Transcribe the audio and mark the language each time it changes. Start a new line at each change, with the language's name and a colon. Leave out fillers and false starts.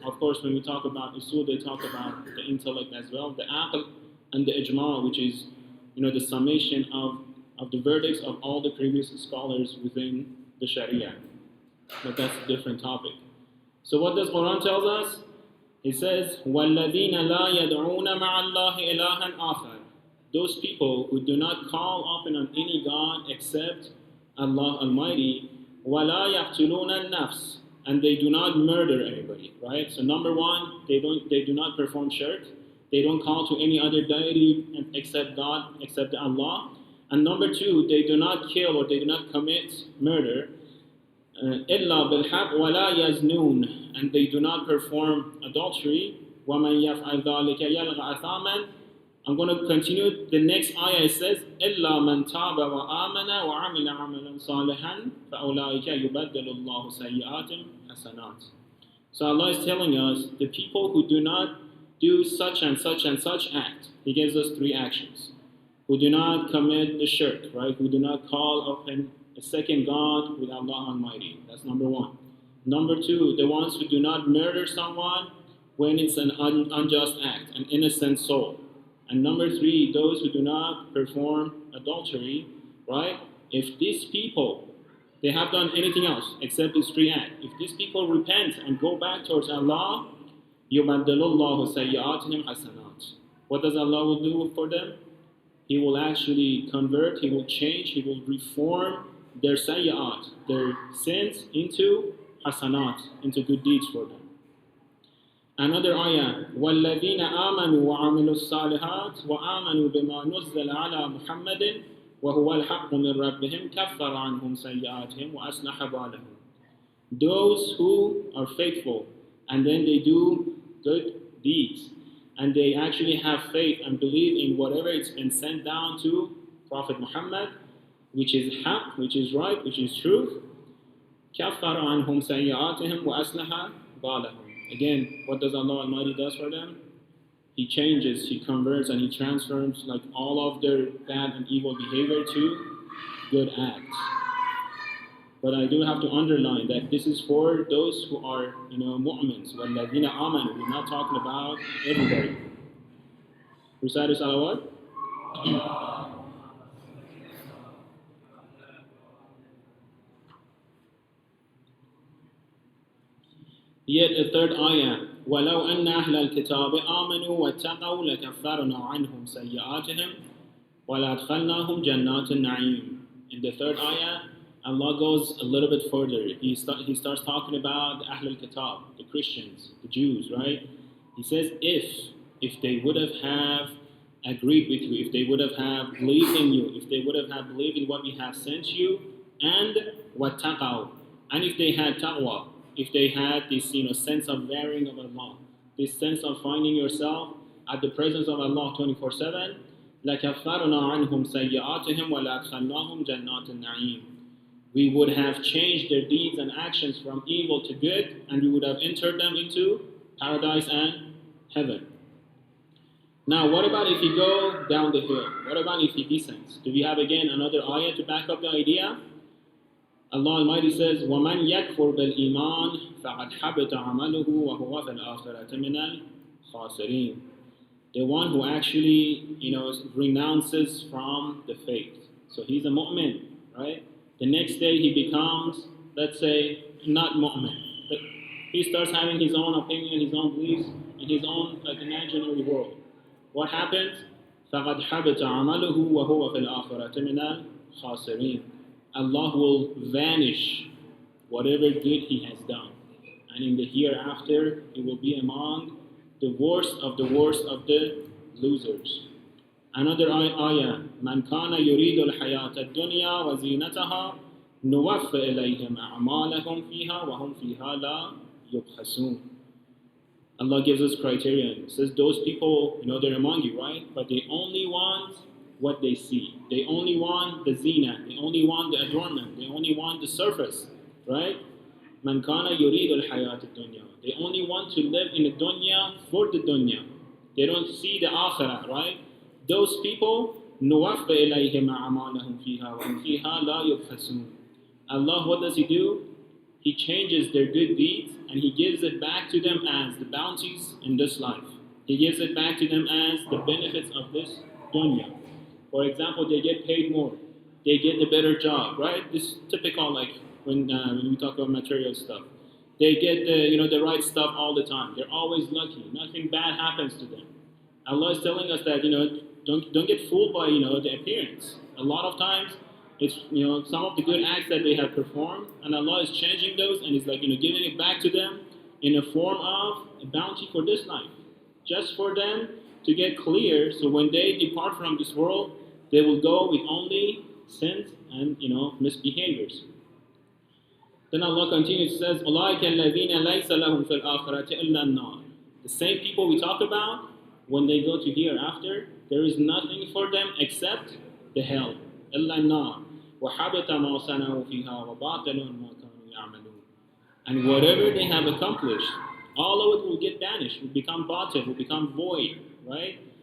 English: Of course, when we talk about usul, they talk about the intellect as well, the aql and the ijma, which is, the summation of the verdicts of all the previous scholars within the Sharia. But that's a different topic. So what does Quran tells us? It says,
Arabic: وَالَّذِينَ لَا يَدْعُونَ مَعَ اللَّهِ إِلَهًا آخَرَ.
English: Those people who do not call upon any God except Allah Almighty,
Arabic: وَلَا يَقْتُلُونَ النَّفْسِ,
English: and they do not murder anybody, right? So number one, they do not perform shirk. They don't call to any other deity except God, except Allah. And number two, they do not kill or they do not commit murder.
Arabic: إِلَّا بِالْحَقِّ وَلَا يَزْنُونَ,
English: and they do not perform adultery.
Arabic: وَمَنْ يَفْعَلْ ذَلِكَ يَلْغَ أَثَامًا.
English: I'm going to continue. The next ayah says,
Arabic: إِلَّا مَنْ تَابَ وَآمَنَ وَعَمِلَ عَمَلًا صَالِحًا فَأُولَٰئِكَ يُبَدِّلُ اللَّهُ سَيِّئَاتِهِمْ حَسَنَاتٍ.
English: So Allah is telling us, the people who do not do such and such and such act, He gives us three actions. Who do not commit the shirk, right? Who do not call upon a second God with Allah Almighty. That's number one. Number two, the ones who do not murder someone when it's an unjust act, an innocent soul. And number three, those who do not perform adultery, right? If these people, they have done anything else except this three acts, if these people repent and go back towards Allah,
Arabic: يُبَدِّلُ اللَّهُ سَيِّئَاتِهِمْ حَسَنَاتٍ.
English: What does Allah will do for them? He will actually convert, He will change, He will reform their sayyat, their sins, into hasanat, into good deeds for them. Another ayah,
Arabic: وَالَّذِينَ آمَنُوا وَعَمِلُوا الصَّالِحَاتِ وَآمَنُوا بِمَا نُزِّلَ عَلَى مُحَمَّدٍ وَهُوَ الْحَقُّ مِنْ رَبِّهِمْ كَفَّرَ عَنْهُمْ سَيِّئَاتِهِمْ وَأَصْلَحَ بَالَهُمْ.
English: Those who are faithful and then they do good deeds and they actually have faith and believe in whatever it's been sent down to Prophet Muhammad, which is haqq, which is right, which is truth.
Arabic: كَفَّرَ عَنْهُمْ سَيِّئَاتِهِمْ وَأَصْلَحَ بَالَهُمْ.
English: Again, what does Allah Almighty does for them? He changes, He converts, and He transforms like all of their bad and evil behavior to good acts. But I do have to underline that this is for those who are, mu'mins.
Arabic: وَالَّذِينَ آمَنُوا.
English: We're not talking about everybody. Recite the salawat. Yet a third ayah,
Arabic: وَلَوْ أَنَّ أَهْلَ الْكِتَابِ آمَنُوا وَاتَّقَوْا لَكَفَّرْنَا عَنْهُمْ سَيِّئَاتِهِمْ وَلَأَدْخَلْنَاهُمْ جَنَّاتِ النَّعِيمِ.
English: In the third ayah, Allah goes a little bit further. He starts talking about the Ahl al-Kitab, the Christians, the Jews, right? He says, if they would have agreed with you, if they would have believed in you, if they would have believed in what we have sent you, and
Arabic: وَاتَّقَوْا,
English: and if they had taqwa, if they had this sense of varying of Allah, this sense of finding yourself at the presence of Allah 24/7,
Arabic: لَكَفَّرْنَا عَنْهُمْ سَيِّئَاتِهِمْ وَلَأَدْخَلْنَاهُمْ جَنَّاتِ النَّعِيمِ.
English: We would have changed their deeds and actions from evil to good, and we would have entered them into paradise and heaven. Now, what about if you go down the hill? What about if he descends? Do we have again another ayah to back up the idea? Allah Almighty says,
Arabic: وَمَنْ يَكْفُرْ بِالْإِيمَانِ فَقَدْ حَبِطَ عَمَلُهُ وَهُوَ فِي الْآخِرَةِ مِنَ الْخَاسِرِينَ.
English: The one who actually, renounces from the faith. So he's a mu'min, right? The next day he becomes, let's say, not mu'min. But he starts having his own opinion, his own beliefs, in his own imaginary world. What happens?
Arabic: فَقَدْ حَبِطَ عَمَلُهُ وَهُوَ فِي الْآخِرَةِ مِنَ الْخَاسِرِينَ.
English: Allah will vanish whatever good he has done. And in the hereafter, he will be among the worst of the losers. Another ayah,
Arabic: مَنْ كَانَ يُرِيدُ الْحَيَاةَ الدُّنْيَا وَزِينَتَهَا نُوَفِّ إِلَيْهِمْ أَعْمَالَهُمْ فِيهَا وَهُمْ فِيهَا لَا يُبْخَسُونَ.
English: Allah gives us criterion. He says those people, they're among you, right? But they only want what they see. They only want the zina. They only want the adornment. They only want the surface, right?
Arabic: مَنْ كَانَ يُرِيدُ الْحَيَاةَ الدُّنْيَا.
English: They only want to live in the dunya for the dunya. They don't see the akhirah, right? Those people,
Arabic: نُوَفِّ إِلَيْهِمْ أَعْمَالَهُمْ فِيهَا وَهُمْ فِيهَا لَا يُبْخَسُونَ.
English: Allah, what does He do? He changes their good deeds and He gives it back to them as the bounties in this life. He gives it back to them as the benefits of this dunya. For example, they get paid more. They get a better job, right? This is typical, like when we talk about material stuff. They get the right stuff all the time. They're always lucky. Nothing bad happens to them. Allah is telling us that don't get fooled by the appearance. A lot of times it's some of the good acts that they have performed, and Allah is changing those, and He's giving it back to them in a form of a bounty for this life, just for them to get clear. So when they depart from this world, they will go with only sins and misbehaviors. Then Allah continues, says,
Arabic: أُولَٰئِكَ الَّذِينَ لَيْسَ لَهُمْ فِي الْآخِرَةِ إِلَّا النَّارِ.
English: The same people we talk about, when they go to hereafter, there is nothing for them except the hell.
Arabic: إِلَّا النَّارِ وَحَبِطَ مَا صَنَعُوا فِيهَا وَبَاطِلٌ مَا كَانُوا يَعْمَلُونَ.
English: And whatever they have accomplished, all of it will get banished, will become batil, will become void, right?